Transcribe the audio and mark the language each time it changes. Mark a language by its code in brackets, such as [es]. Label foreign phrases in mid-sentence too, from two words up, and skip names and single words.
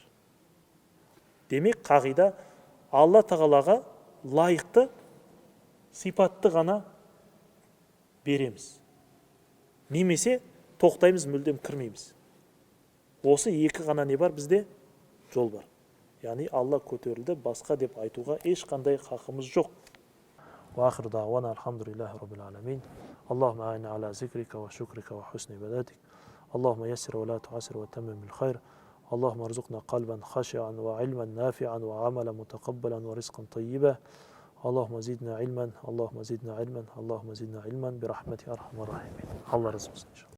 [kk] Демек, қағида Алла тағалаға лайықты сипатты ғана береміз. Немесе тоқтаймыз, мүлдем кірмейміз. Осы екі ғана не бар бізде? Жол бар. Яғни Алла көтерілді, басқа деп айтуға ешқандай хақымыз жоқ. [ar] وآخر دعوانا الحمد لله رب العالمين اللهم أعنا على ذكرك وشكرك وحسن عبادتك اللهم يسر ولا تعسر وتمم بالخير اللهم ارزقنا قلبا خاشعا وعلما نافعا وعملا متقبلا ورزقا طيبا اللهم زدنا علما اللهم زدنا علما اللهم زدنا علما برحمتك أرحم الراحمين الله رزقنا إن شاء الله